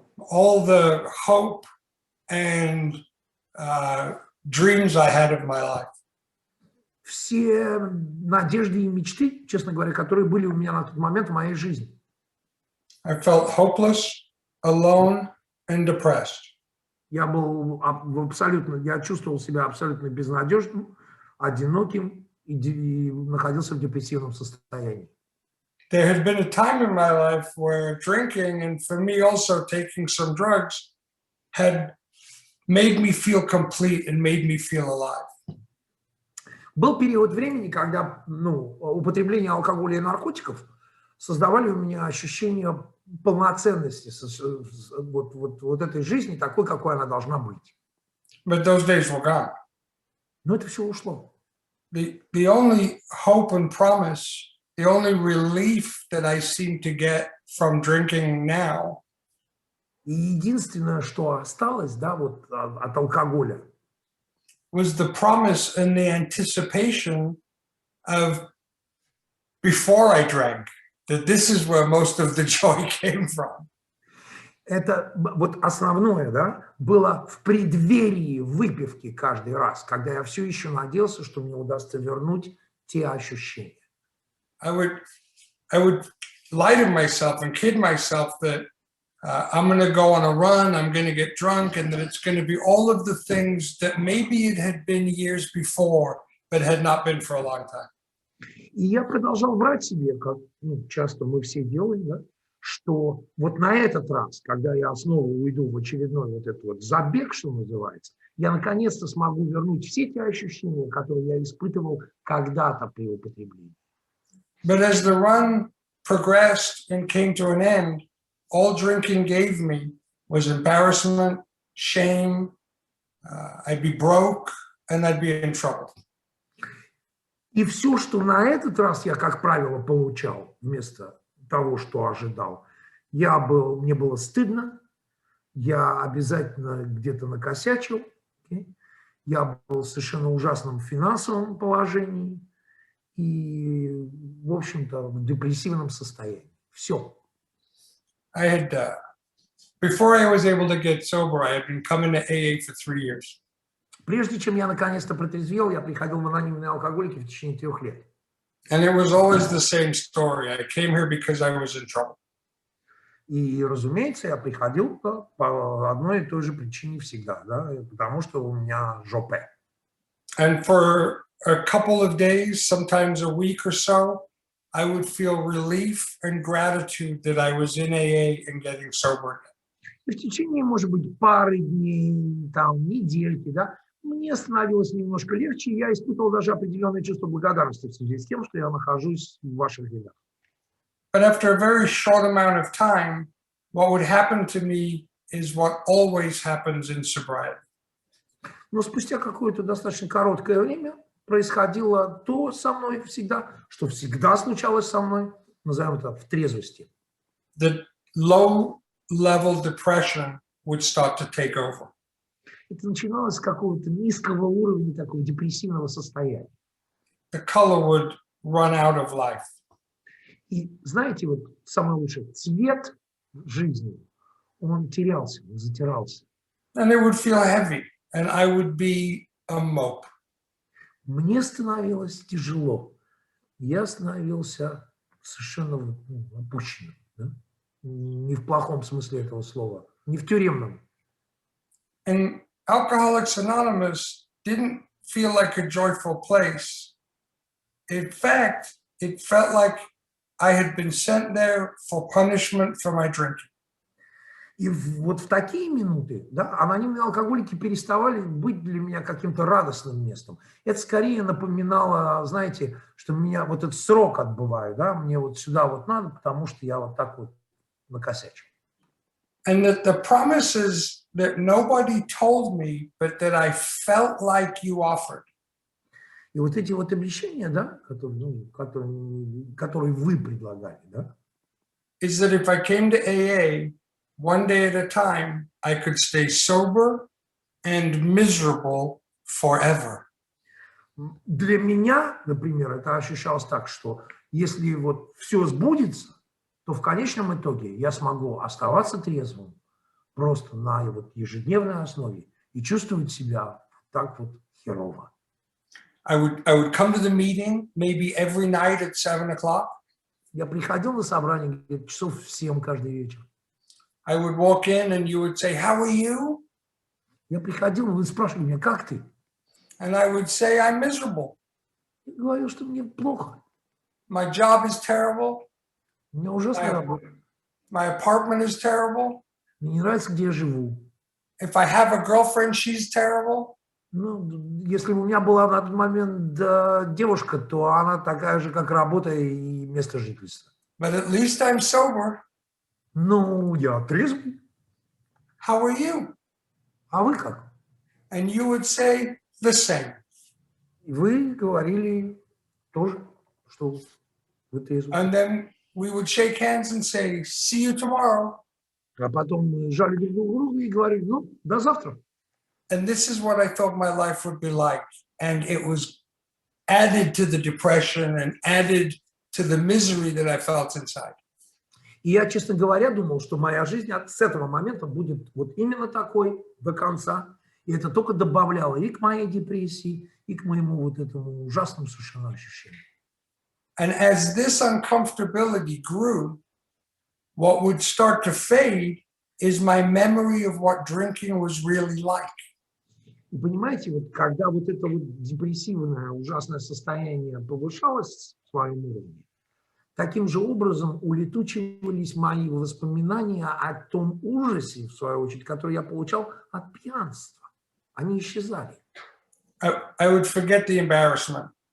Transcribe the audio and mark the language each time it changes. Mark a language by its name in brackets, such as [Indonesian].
[English] All the hope and dreams I had of my life. [Russian] Все надежды и мечты, честно говоря, которые были у меня на тот момент в моей жизни. [English] I felt hopeless, alone, and depressed. [Russian] Я чувствовал себя абсолютно безнадежным, одиноким и находился в депрессивном состоянии. [English] There had been a time in my life where drinking, and for me also taking some drugs, had made me feel complete and made me feel alive. [Russian] Был период времени, когда употребление алкоголя и наркотиков создавали у меня ощущение полноценности вот этой жизни, такой, какой она должна быть. [English] But those days were gone. [Russian] Но это все ушло. [English] The only hope and promise, the only relief that I seem to get from drinking now [Russian] И единственное, что осталось, да, вот от алкоголя, [English] was the promise and the anticipation of before I drank, that this is where most of the joy came from. [Russian] это вот основное, да, было в преддверии выпивки каждый раз, когда я все еще надеялся, что мне удастся вернуть те ощущения. [English] I would lie to myself and kid myself that I'm going to go on a run, I'm going to get drunk, and that it's going to be all of the things that maybe it had been years before, but had not been for a long time. [Russian] И я продолжал врать себе, как часто мы все делаем, да, что вот на этот раз, когда я снова уйду в очередной вот этот вот забег, что называется, я наконец-то смогу вернуть все те ощущения, которые я испытывал когда-то при употреблении. [English] But as the run progressed and came to an end, all drinking gave me was embarrassment, shame, I'd be broke, and I'd be in trouble. [Russian] И все, что на этот раз я, как правило, получал вместо того, что ожидал, мне было стыдно, я обязательно где-то накосячил, я был в совершенно ужасном финансовом положении и, в общем-то, в депрессивном состоянии. Все. [English] Before I was able to get sober, I had been coming to AA for 3 years. [Russian] Прежде чем я наконец-то протрезвел, я приходил в анонимные алкоголики в течение 3 лет. [English] And it was always the same story. I came here because I was in trouble. [Russian] И, разумеется, я приходил по одной и той же причине всегда, да, потому что у меня жопе. [English] And for a couple of days, sometimes a week or so, I would feel relief and gratitude that I was in AA and getting sober. [Russian] И в течение, может быть, пары дней, там, недельки, да, мне становилось немножко легче, и я испытывал даже определенное чувство благодарности в связи с тем, что я нахожусь в ваших рядах. [English] But after a very short amount of time, what would happen to me is what always happens in sobriety. [Russian] Но спустя какое-то достаточно короткое время происходило то со мной всегда, что всегда случалось со мной, назовем это в трезвости. [English] The low-level depression would start to take over. [Russian] Это начиналось с какого-то низкого уровня такого депрессивного состояния. [English] The color would run out of life. [Russian] И знаете, вот самое лучшее, цвет жизни, он терялся, он затирался. [English] And it would feel heavy, and I would be a mope. [Russian] Мне становилось тяжело. Я становился совершенно опущенным. Да? Не в плохом смысле этого слова, не в тюремном. [English] And Alcoholics Anonymous didn't feel like a joyful place. In fact, it felt like I had been sent there for punishment for my drinking. [Russian] И вот в такие минуты, да, анонимные алкоголики переставали быть для меня каким-то радостным местом. Это скорее напоминало, знаете, что меня вот этот срок отбываю, да, мне вот сюда вот надо, потому что я вот так вот накосячу. [English] And that the promises that nobody told me, but that I felt like you offered. [Russian] И вот эти вот обещания, да, которые вы предлагали, да, [English] is that if I came to AA, one day at a time, I could stay sober and miserable forever. [Russian] Для меня, например, это ощущалось так, что если вот все сбудется, то в конечном итоге я смогу оставаться трезвым просто на вот ежедневной основе и чувствовать себя так вот херово. [English] I would come to the meeting maybe every night at 7 o'clock. [Russian] Я приходил на собрание где-то часов в 7 каждый вечер. [English] I would walk in and you would say, "How are you?" [Russian] Я приходил, вы спрашивали меня, как ты? [English] And I would say, "I'm miserable. [Russian] Я говорил, что мне плохо. [English] My job is terrible. [Russian] У меня ужасная работа. [English] My apartment is terrible. [Russian] Мне не нравится, где я живу. [English] If I have a girlfriend, she's terrible." [Russian] Ну, если бы у меня была на тот момент девушка, то она такая же, как работа и место жительства. [English] But at least I'm sober. [Russian] Ну, я трезвый. [English] How are you? [Russian] А вы как? [English] And you would say the same. [Russian] И вы говорили тоже, что вы трезвый. [English] And then we would shake hands and say, "See you tomorrow." [Russian] А потом мы жали друг друга и говорили, ну, до завтра. [English] And this is what I thought my life would be like. And it was added to the depression and added to the misery that I felt inside. [Russian] И я, честно говоря, думал, что моя жизнь с этого момента будет вот именно такой до конца. И это только добавляло и к моей депрессии, и к моему вот этому ужасному совершенно ощущению. [English] And as this uncomfortability grew, what would start to fade is my memory of what drinking was really like. [Russian] И понимаете, вот когда вот это вот депрессивное ужасное состояние повышалось в своем уровне, таким же образом улетучивались мои воспоминания о том ужасе, в свою очередь, который я получал от пьянства. Они исчезали. [English] I would forget the embarrassment,